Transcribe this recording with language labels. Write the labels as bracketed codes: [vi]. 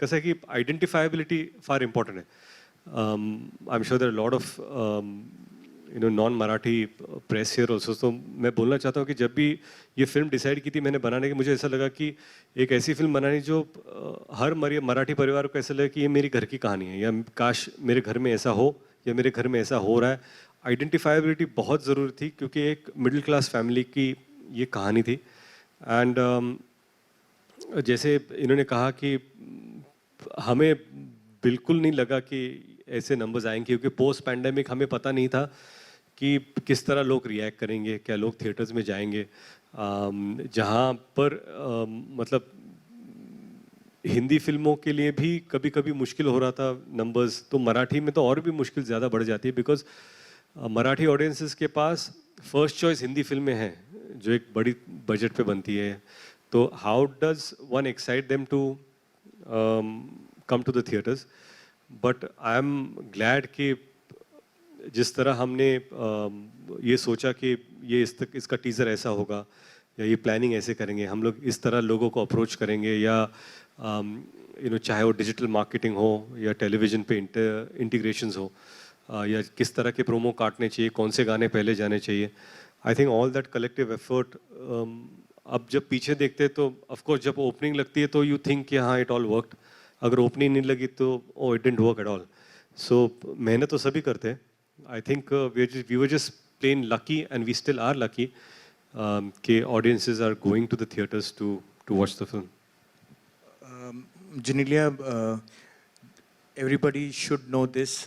[mr] कसं आहे की आयडेंटिफायबिलिटी फार इम्पॉर्टंट आहे. [en] I am sure there lot of non Marathi press here also. [hi] तो मैं बोलना चाहता हूँ कि जब भी ये फिल्म डिसाइड की थी मैंने बनाने की, मुझे ऐसा लगा कि एक ऐसी फिल्म बनानी जो हर मराठी परिवार को ऐसा लगे कि ये मेरी घर की कहानी है, या काश मेरे घर में ऐसा हो, या मेरे घर में ऐसा हो रहा है. आइडेंटिफाइबिलिटी बहुत ज़रूरी थी क्योंकि एक मिडिल क्लास फैमिली की ये कहानी थी. एंड जैसे इन्होंने कहा कि हमें बिल्कुल नहीं लगा कि ऐसे नंबर्स आएंगे, क्योंकि पोस्ट पैंडेमिक हमें पता नहीं था कि किस तरह लोग रिएक्ट करेंगे, क्या लोग थिएटर्स में जाएंगे. जहाँ पर मतलब हिंदी फिल्मों के लिए भी कभी कभी मुश्किल हो रहा था नंबर्स, तो मराठी में तो और भी मुश्किल ज़्यादा बढ़ जाती है, बिकॉज मराठी ऑडियंसेस के पास फर्स्ट चॉइस हिंदी फिल्में हैं जो एक बड़ी बजट पे बनती है. [en] तो how does one excite them to come to the theaters? But I am glad [hi] कि जिस तरह हमने ये सोचा कि ये इसका टीज़र ऐसा होगा या ये प्लानिंग ऐसे करेंगे, हम लोग इस तरह लोगों को अप्रोच करेंगे, या चाहे वो डिजिटल मार्केटिंग हो या टेलीविज़न पे इंटीग्रेशंस हो, या किस तरह के प्रोमो काटने चाहिए, कौन से गाने पहले जाने चाहिए. [en] I think all that collective effort, [hi] अब जब पीछे देखते तो ऑफकोर्स जब ओपनिंग लगती है तो [en] you think [hi] कि हाँ [en] It all worked. [hi] अगर ओपनिंग नहीं लगी तो [en] Oh it didn't work at all. [hi] सो मेहनत तो सभी करते हैं. [en] I think we were just plain lucky, and we still are lucky कि audiences are going to the theaters to watch the film. Genelia, everybody should know this.